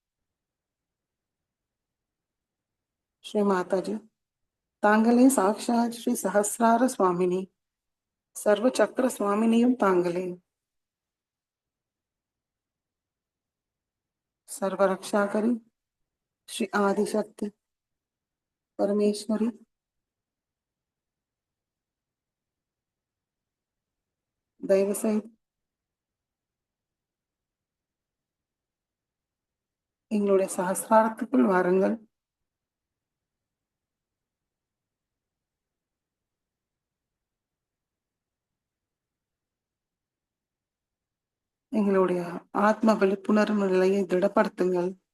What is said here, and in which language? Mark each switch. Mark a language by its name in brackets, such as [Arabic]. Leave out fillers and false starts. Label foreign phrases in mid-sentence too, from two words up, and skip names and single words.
[Tamil] ஸ்ரீ மாதாஜி, தாங்களே சாக்ஷாத் ஸ்ரீ சஹஸ்ரார சுவாமினி, சர்வ சக்கர சுவாமினியும் தாங்களே. [Sanskrit] सर्व रक्षा करी श्री आदिशक्ति परमेश्वरी [Tamil] தயவு செய்து எங்களுடைய சகஸ்ராரத்துக்குள் வாருங்கள். எங்களுடைய ஆத்ம விழிப்புணர்வு நிலையை திடப்படுத்துங்கள்.